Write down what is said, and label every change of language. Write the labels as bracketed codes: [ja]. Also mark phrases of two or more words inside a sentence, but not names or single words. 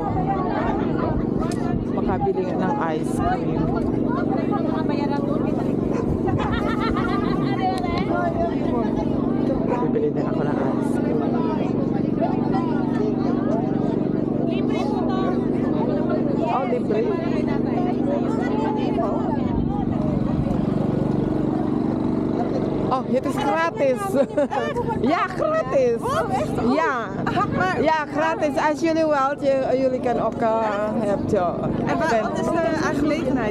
[tl] Makabili ng [en] ice cream. [tl] Bibili din ako ng [en] ice cream. [tl] Oh, libre. [nl] Oh, het is gratis. Ja, gratis. Ja. Ja, gratis. Als jullie wilt, jullie kunnen ook hebt En wat is de aangelegenheid?